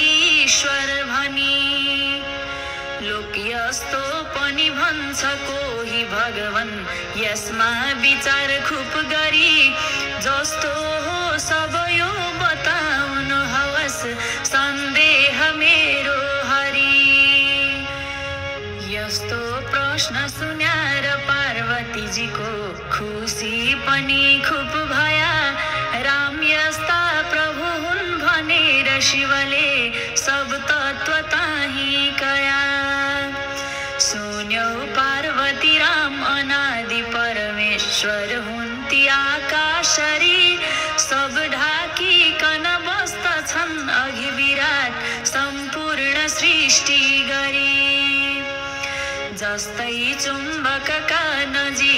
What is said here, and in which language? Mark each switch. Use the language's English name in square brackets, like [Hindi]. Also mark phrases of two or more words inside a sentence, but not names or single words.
[Nepali] ईश्वर भनी लोक यस्तो पनि भन्छ कोही भगवान यसमा विचार खुब गरी जस्तो हो सब यो बताउनु हवस सन्देह मेरो हरि यस्तो प्रश्न सुन्याएर पार्वतीजीको खुसी पनि खुब भया राम यस्ता प्रभु हुन् भनेर शिवले सब तत्व ताही कया सुन्यौ पार्वती राम अनादि परमेश्वर हुन् ती आकाशरी सब ढाकिकन बस्दछन् अघि विराट सम्पूर्ण सृष्टि गरी जस्तै चुम्बकका नजिक